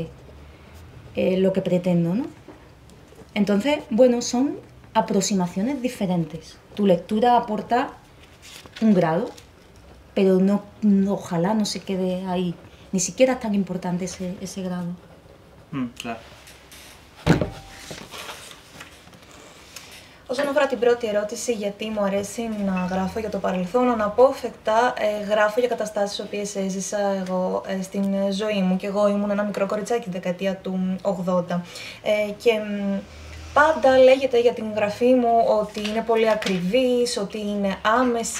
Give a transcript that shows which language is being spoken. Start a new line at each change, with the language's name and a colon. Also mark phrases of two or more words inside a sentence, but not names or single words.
Spanish: Lo que pretendo, ¿no? Entonces, bueno, son aproximaciones diferentes. Tu lectura aporta un grado, pero ojalá no se quede ahí. Ni siquiera es tan importante ese grado. Claro.
Greek: Όσον αφορά την πρώτη ερώτηση, γιατί μου αρέσει να γράφω για το παρελθόν, αναπόφευκτα γράφω για καταστάσεις τις οποίες έζησα εγώ στην ζωή μου. Και εγώ ήμουν ένα μικρό κοριτσάκι τη δεκαετία του 80. Και πάντα λέγεται για την γραφή μου ότι είναι πολύ ακριβής, ότι είναι άμεση.